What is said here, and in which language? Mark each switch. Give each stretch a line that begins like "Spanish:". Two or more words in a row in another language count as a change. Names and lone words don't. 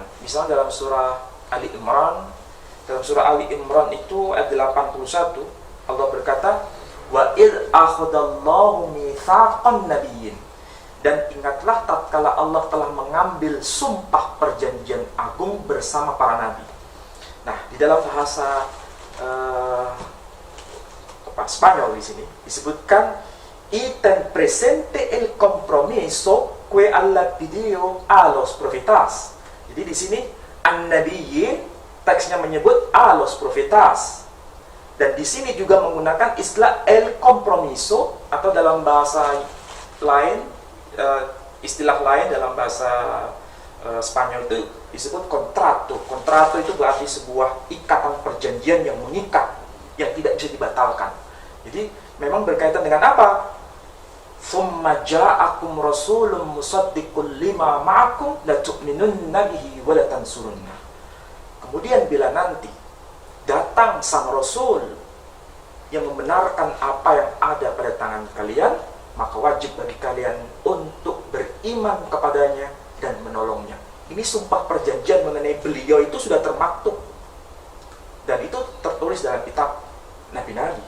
Indonesian: Misalnya dalam surah Ali Imran, itu ayat 81, Allah berkata,
Arabic: "وإذ أخذ الله ميثاق النبيين."
Indonesian: Dan ingatlah tatkala Allah telah mengambil sumpah perjanjian agung bersama para nabi. Nah, di dalam bahasa Spanyol di sini disebutkan
Spanish: "y ten presente el compromiso que Allah pidió a los profetas".
Indonesian: Jadi di sini an-nabiyyin teksnya menyebut
Spanish: a los profetas.
Indonesian: Dan di sini juga menggunakan istilah
Spanish: el compromiso,
Indonesian: atau dalam bahasa lain, istilah lain dalam bahasa Spanyol itu disebut contrato. Contrato itu berarti sebuah ikatan perjanjian yang mengikat, yang tidak bisa dibatalkan. Jadi memang berkaitan dengan apa?
Arabic: "ثم جاءكم رسول مصدق لما معكم لتؤمنن به ولتنصرنه."
Indonesian: Kemudian bila nanti datang sang rasul yang membenarkan apa yang ada pada tangan kalian, maka wajib bagi kalian untuk beriman kepadanya dan menolongnya. Ini sumpah perjanjian mengenai beliau itu sudah termaktub, dan itu tertulis dalam kitab nabi-nabi.